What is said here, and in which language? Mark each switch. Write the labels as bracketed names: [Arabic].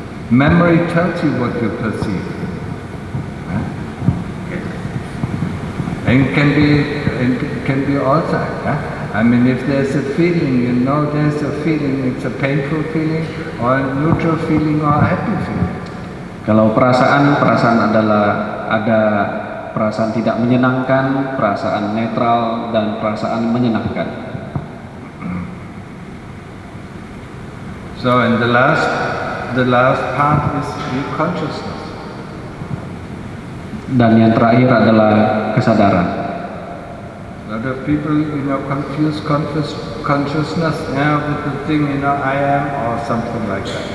[English] Memory tells you what you perceive. And it can be also. If there's a feeling, there's a feeling, it's a painful feeling, or a neutral feeling, or a happy feeling. [Indonesian] Kalau perasaan adalah ada perasaan tidak menyenangkan, perasaan netral, dan perasaan menyenangkan. [English] So, and the last part is the consciousness. [Indonesian] Dan yang terakhir adalah kesadaran. [English] A lot of people, confuse consciousness with the thing, I am or something like that.